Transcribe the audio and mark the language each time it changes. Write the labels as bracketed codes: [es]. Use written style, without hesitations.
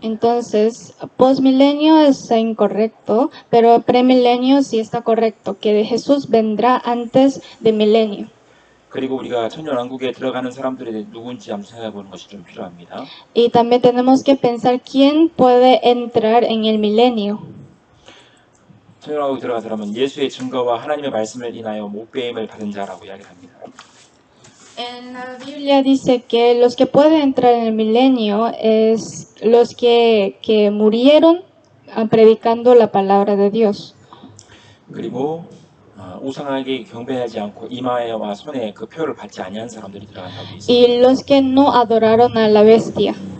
[es] Entonces, postmilenio es incorrecto, pero premilenio sí está correcto, que Jesús vendrá antes de milenio. [ko] 그리고 우리가 천년왕국에 들어가는 사람들이 누군지 한번 생각해 보는 것이 좀 필요합니다. [es] Y también tenemos que pensar quién puede entrar en el milenio. [ko] 천년왕국에 들어간 사람은 예수의 증거와 하나님의 말씀을 인하여 목배임을 받은 자라고 이야기합니다. [es] En la Biblia dice que los que pueden entrar en el milenio es los que murieron predicando la palabra de Dios. [ko] 그리고 우상에게 경배하지 않고 이마에와 손에 그 표를 받지 아니한 사람들이 들어간다고 되어 있습니다. [es] Y los que no adoraron a la bestia.